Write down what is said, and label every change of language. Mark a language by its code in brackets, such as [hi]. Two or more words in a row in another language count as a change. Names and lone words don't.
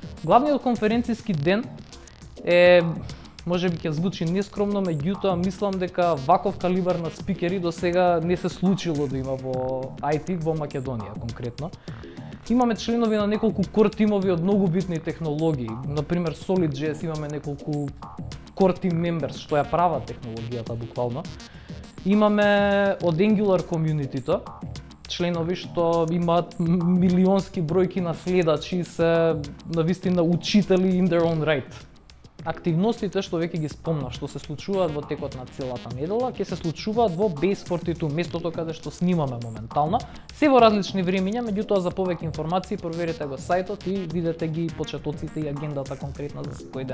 [mk] Главниот конференцијски ден е, може би ќе звучи нескромно, меѓутоа мислам дека ваков калибар на спикери до сега не се случило да има во IT во Македонија конкретно. Имаме членови на неколку core тимови од многу битни технологии. Например, SolidJS имаме неколку [en] core team members [mk] што ја прават технологијата буквално. Имаме од Angular community-то членови што имаат милионски бројки на следачи, се навистина учители [en] in their own right. [mk] Активностите што веќе ги спомнав, што се случуваат во текот на целата недела, ќе се случуваат во Base 42, местото каде што снимаме моментално, се во различни времиња, меѓутоа за повеќе информации проверете го сајтот и видете ги почетоците и агендата конкретно за секој ден.